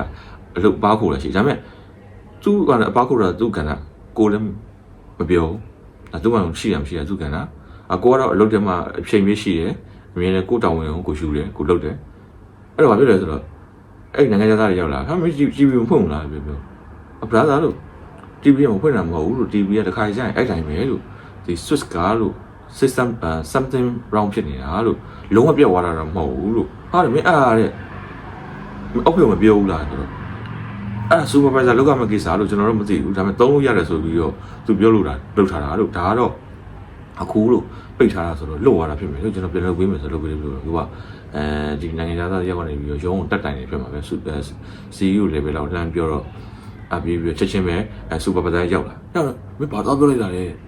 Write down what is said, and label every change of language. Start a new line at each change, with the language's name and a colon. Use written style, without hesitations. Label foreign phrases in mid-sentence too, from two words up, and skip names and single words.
Burmese: ကအလုပ်ပါခိုးလာရှိဒါပေမဲ့သူကလည်းအပါခိုးတာသူကဏ္ဍကိုလည်းမပြောဘူးသူမှရှိရမရှိရသူကဏ္ဍကိုကတော့အလုပ်ထဲမှာအချိန်ပြည့်ရှိတယ်အမြဲတမ်းကိုတောင်းဝင်ကိုယူတယ်ကိုလုပ်တယ်အဲ့တော့ဘာဖြစ်လဲဆိုတော့အဲ့နိုင်ငံသားတွေရောက်လာဟာမကြည့်မဖွင့်ဘူးလားပြောအပရာသာလို့ TV မဖွင့်တာမဟုတ်ဘူးလို့ TV ကတခါကျရင်အဲ့တိုင်းပဲလို့ဒီ Swiss ကားလို့
English: system something wrong
Burmese: ဖြစ်နေတာလို့လုံးဝပြတ်သွားတာတော့မဟုတ်ဘူးလို့ဟာမင်းအားတဲ့ အောက်ဖေမပြောဘူးလားဆိုတော့အဲ့စူပါဗိုင်ဇာလောက်ကမဲ့ကိစ္စလို့ကျွန်တော်တို့မသိဘူးဒါပေမဲ့သုံးလို့ရတယ်ဆိုပြီးတော့သူပြောလို့တာလုပ်ထားတာလို့ဒါကတော့အခုလို့ပိတ်ထားတာဆိုတော့လွတ်သွားတာဖြစ်မယ်လို့ကျွန်တော်ပြန်လုပ်ပေးမယ်ဆိုလုပ်ပေးလို့သူကဒီနိုင်ငံသားရောက်နေပြီးတော့ရုံးတက်တိုင်နေဖြစ်မှာပဲ
English: CEO level
Burmese: လောက်လမ်းပြောတော့အပြေးပြီးချက်ချင်းပဲစူပါဗိုင်ဇာရောက်လာမင်းဘာတော့ပြောလိုက်တာလဲ